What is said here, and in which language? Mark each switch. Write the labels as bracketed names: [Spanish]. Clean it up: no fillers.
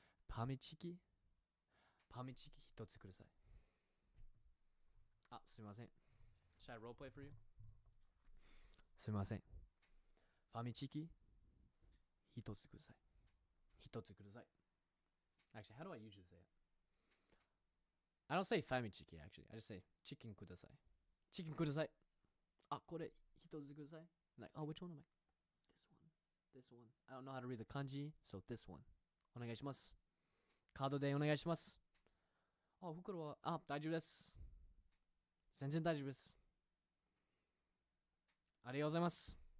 [Japanese] Pami chiki hitotsu kudasai. [English] Ah, [Japanese] sumimasen. [English] Should I roleplay for you? [Japanese] すみません。ファミチキ一つください。一つください。 [English] Actually, how do I usually say it? I don't say ファミチキ actually. I just say [Japanese] チキンください。チキンください。あ、これ一つください。 [English] Like, oh, which one am I? This one. I don't know how to read the kanji, so this one. [Japanese] お願いします。カードでお願いします。あ、袋は、大丈夫です。全然大丈夫です。ありがとうございます。